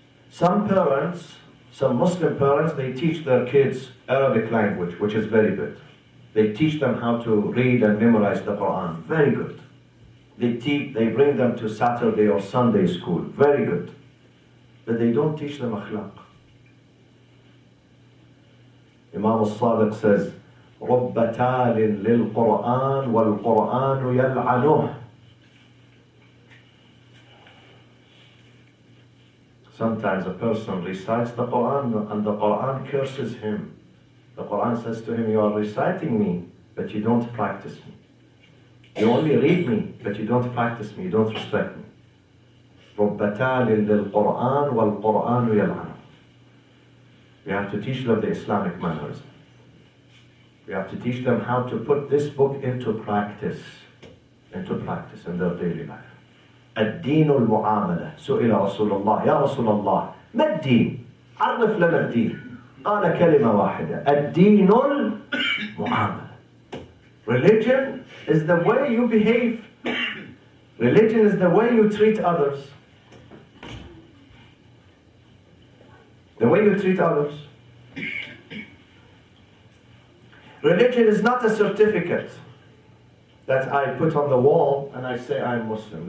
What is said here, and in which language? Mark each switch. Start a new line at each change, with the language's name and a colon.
English: Some parents, some Muslim parents, they teach their kids Arabic language, which is very good. They teach them how to read and memorize the Quran, very good. They bring them to Saturday or Sunday school, very good. But they don't teach them akhlaq. Imam al-Sadiq says,
Arabic: رُبَّ تَالٍ لِلْقُرْآنِ وَالْقُرْآنُ يَلْعَنُهُ.
English: Sometimes a person recites the Quran and the Quran curses him. The Quran says to him, you are reciting me, but you don't practice me. You only read me, but you don't practice me, you don't respect me.
Arabic: رُبَّ تَالٍ لِلْقُرْآنِ وَالْقُرْآنُ يَلْعَنُهُ.
English: We have to teach them the Islamic manners. We have to teach them how to put this book into practice in their daily life.
Arabic: الدين المعاملة. سئل رسول الله يا رسول الله ما الدين؟ عرف لنا الدين. قال كلمة واحدة الدين المعاملة.
English: Religion is the way you behave. Religion is the way you treat others. The way you treat others. Religion is not a certificate that I put on the wall and I say I'm Muslim.